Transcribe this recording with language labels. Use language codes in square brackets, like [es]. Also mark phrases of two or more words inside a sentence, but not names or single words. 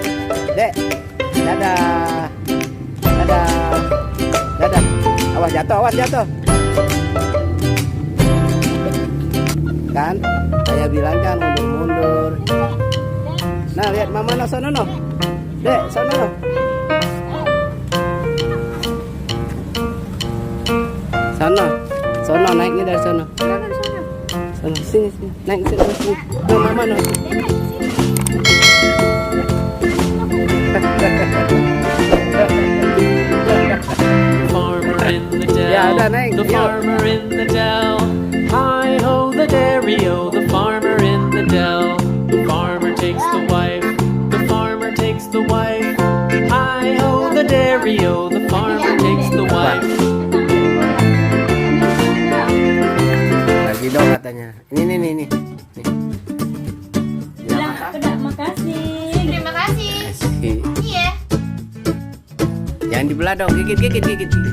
[id] Dek, dadah. Dadah. Dadah. Awas jatuh, awas jatuh. Kan, ayah bilang kan mundur-mundur. Nah, lihat mama no sono no. Dek, sono no. Sono. Sono naiknya dari sono. Sini, sini, naik sini, sini. No, mama no. [en] Farmer in the dell, [id] Ya, udah naik. [en] the farmer in the dell. Hi ho the dairy o, the farmer in the dell. The farmer takes the wife, the farmer takes the wife. Hi ho the dairy o, the farmer takes the wife. [id] Lagi dong katanya. Ini. Bilang udah makasih. Terima kasih. Iya. Jangan dibelah dong, gigit.